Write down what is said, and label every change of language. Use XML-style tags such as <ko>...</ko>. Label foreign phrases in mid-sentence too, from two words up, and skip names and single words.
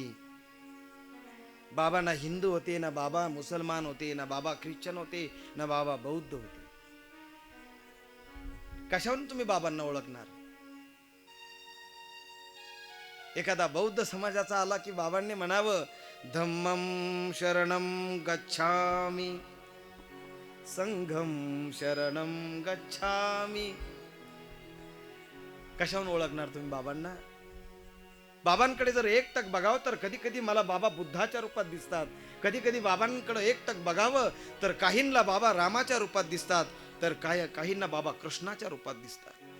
<mr>बाबा ना हिंदू होते, ना बाबा मुसलमान होते, ना बाबा ख्रिश्चन होते, ना बाबा बौद्ध होते. कशावरून तुम्ही बाबांना ओळखणार? एखादा बौद्ध समाजाचा आला की बाबांनी म्हणावं</mr> <pi>धम्मं शरणं गच्छामि, संघं शरणं गच्छामि.</pi> <mr>कशावरून ओळखणार तुम्ही बाबांना? बाबांकडे जर एकटक बघावं तर कधी कधी मला बाबा बुद्धाच्या रूपात दिसतात, कधी कधी बाबांकडे एकटक बघावं तर काहींना बाबा रामाच्या रूपात दिसतात, तर काहींना बाबा कृष्णाच्या रूपात दिसतात.</mr>